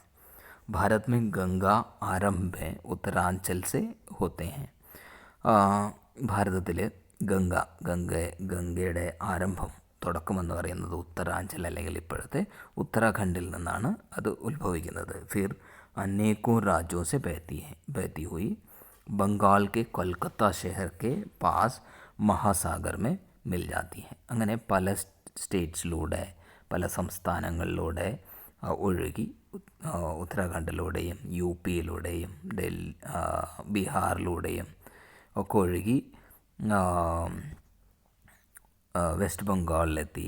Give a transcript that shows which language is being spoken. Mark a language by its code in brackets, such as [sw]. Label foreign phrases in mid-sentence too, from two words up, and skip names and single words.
[hi] भारत में गंगा आरंभ उत्तरांचल से होते है. [ml] ഭാരതത്തിൽ ഗംഗയുടെ ആരംഭം തുടക്കമെന്ന് പറയുന്നത് ഉത്തരാഞ്ചൽ അല്ലെങ്കിൽ ഇപ്പോഴത്തെ ഉത്തരാഖണ്ഡിൽ നിന്നാണ് അത് ഉത്ഭവിക്കുന്നത്. [hi] ഫിർ अनेकों राज्यों से बहती हुई बंगाल के कोलकाता शहर के पास മഹാസാഗർ में मिल जाती है. [ml] അങ്ങനെ പല സ്റ്റേറ്റ്സിലൂടെ പല സംസ്ഥാനങ്ങളിലൂടെ ഒഴുകി ഉത്തരാഖണ്ഡിലൂടെയും യു പിയിലൂടെയും ബീഹാറിലൂടെയും ഒക്കെ ഒഴുകി വെസ്റ്റ് ബംഗാളിലെത്തി.